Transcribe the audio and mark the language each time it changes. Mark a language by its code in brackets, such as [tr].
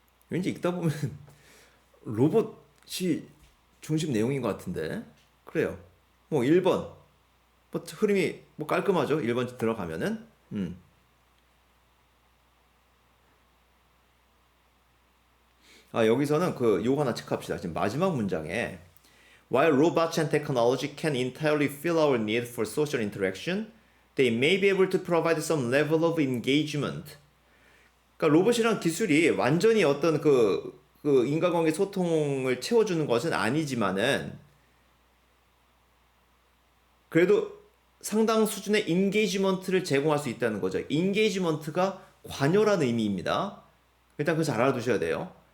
[ko] 왠지 읽다 보면 로봇이 중심 내용인 것 같은데. 그래요. 뭐 1번 뭐 흐름이 뭐 깔끔하죠. 1번 들어가면은. 여기서는 요거 하나 체크합시다. 지금 마지막 문장에 [en] While robots and technology can entirely fill our need for social interaction, they may be able to provide some level of engagement. [ko] 그러니까 로봇이란 기술이 완전히 어떤 그 인간관계 소통을 채워주는 것은 아니지만은 그래도 상당 수준의 인게이지먼트를 제공할 수 있다는 거죠. 인게이지먼트가 관여라는 의미입니다. 일단 그거 잘 알아두셔야 돼요.